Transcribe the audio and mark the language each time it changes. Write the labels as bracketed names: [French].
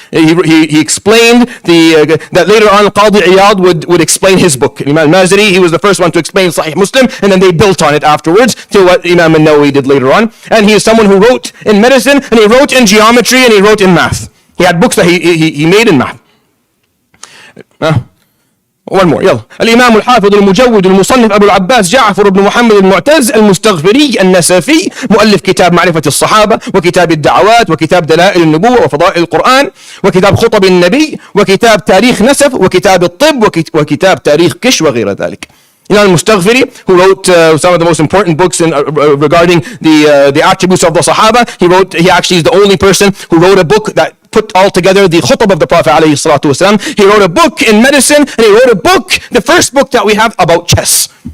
[English] He explained that later on Qadi Iyad would explain his book. Imam al-Mazari, he was the first one to explain Sahih Muslim, and then they built on it afterwards to what Imam al-Nawawi did later on. And he is someone who wrote in medicine, and he wrote in geometry, and he wrote in math. He had books that he made in math. One more, يلا. [Arabic] الإمام الحافظ المجود المصنف أبو العباس جعفر بن محمد المعتز المستغفري النسفي، مؤلف كتاب معرفة الصحابة وكتاب الدعوات وكتاب دلائل النبوة وفضائل القرآن وكتاب خطب النبي وكتاب تاريخ نسف وكتاب الطب وكتاب تاريخ كش وغير ذلك. [English] Imam al-Mustaghfiri, who wrote some of the most important books regarding the attributes of the Sahaba. He actually is the only person who wrote a book that put all together the khutb of the Prophet alayhi salatu wasalam. He wrote a book in medicine, and he wrote a book, the first book that we have about chess.